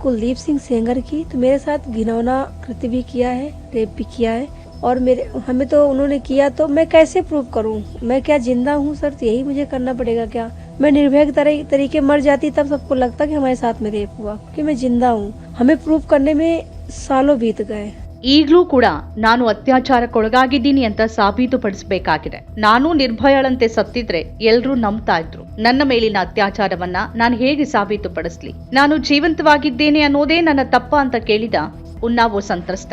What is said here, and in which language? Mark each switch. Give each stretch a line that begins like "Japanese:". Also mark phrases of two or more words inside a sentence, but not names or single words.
Hindi: कुलदीप सिंह सेंगर की, तो मेरे साथ घिनौना कृत्य भी किया है, रेप भी किया है। और हमें तो उन्होंने किया, तो मैं कैसे प्रूव करूं? मैं क्या जिंदा हूं सर? तो यही मुझे करना पड़ेगा क्या? मैं निर्भय तरीके मर जाती तब सबको लगता कि हमारे साथ में रेप हुआ, कि मैं जिंदा हूं। हमें प्रूव करने में सालों बीत गए।
Kannada: ಈಗಲೂ ಕೂಡ ನಾನು ಅತ್ಯಾಚಾರಕ್ಕೊಳಗಾಗಿದ್ದೀನಿ ಅಂತ ಸಾಬೀತುಪಡಿಸಬೇಕಾಗಿದೆ. ನಾನು ನಿರ್ಭಯಳಂತೆ ಸತ್ತಿದ್ರೆ ಎಲ್ಲರೂ ನಂಬ್ತಾ ಇದ್ರು. ನನ್ನ ಮೇಲಿನ ಅತ್ಯಾಚಾರವನ್ನ ನಾನು ಹೇಗೆ ಸಾಬೀತುಪಡಿಸ್ಲಿ? ನಾನು ಜೀವಂತವಾಗಿದ್ದೇನೆ ಅನ್ನೋದೇ ನನ್ನ ತಪ್ಪ ಅಂತ ಕೇಳಿದ ಉನ್ನಾವೋ ಸಂತ್ರಸ್ತೆ.